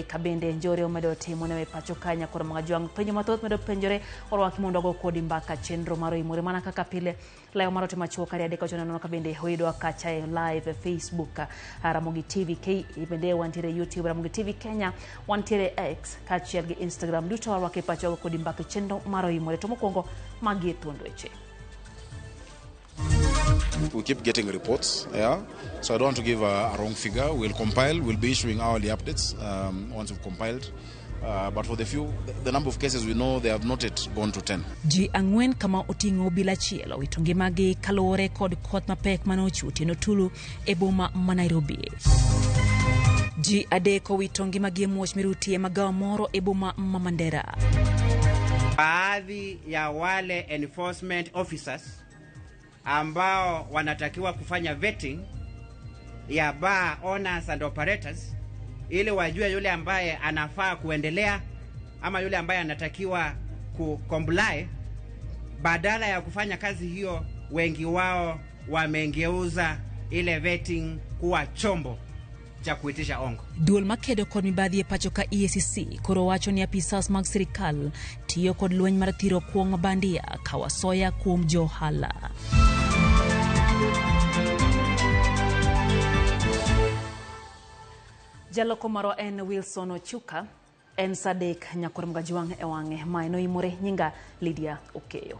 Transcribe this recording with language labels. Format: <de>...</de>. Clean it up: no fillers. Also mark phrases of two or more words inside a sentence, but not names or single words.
<luo>Ka bende njore omedo timo ne pacho ka nyakoro Ramogi penjo mathoth medo penjore orwaki mondo go kodi mbaka chenro mar oimore mana kaka pile leo marote machuo kari adeka chonono ka bende hoido kacha live Facebook RamogiTV K bende wantiere YouTube RamogiTV Kenya wantiere X kaachiel gi Instagram duto orwaki pacho kodi mbaka chenro mar oimore to mokwongo magi thuond weche.</luo> <en>We keep getting reports, yeah. So I don't want to give a wrong figure. We'll compile. We'll be issuing hourly updates once we've compiled. But for the number of cases we know, they have not yet gone to 10.</en> <luo>Ji ang'wen kama oting'o bila chielo wito ngimagi kaluwore kod koth mapek mane ochwe otieno tulu e boma ma Nairobi. Ji adek owito ngimagi e muoch mirutie magawa moro e boma ma Mandera.</luo> <sw>Baadhi ya wale</sw> <en>enforcement officers</en> <sw>ambao wanatakiwa kufanya vetting ya</sw> <en>bar owners and operators</en> <sw>ili wajue yule ambaye anafaa kuendelea ama yule ambaye anatakiwa kucomply, badala ya kufanya kazi hiyo wengi wao wamengeuza ile vetting kuwa chombo cha kuitisha ongo.</sw> <luo>Duol makedo kod mibadhi e pacho ka EACC koro wacho ni apisas mag sirikal tiyo kod lweny mar thiro kuong' bandia kawasoya kuom johala. Jaloko maro en Wilson Ochuka en sadek nyakoro Ramogi e wang'e maeno imore nyinga Lydia Okeyo.</luo>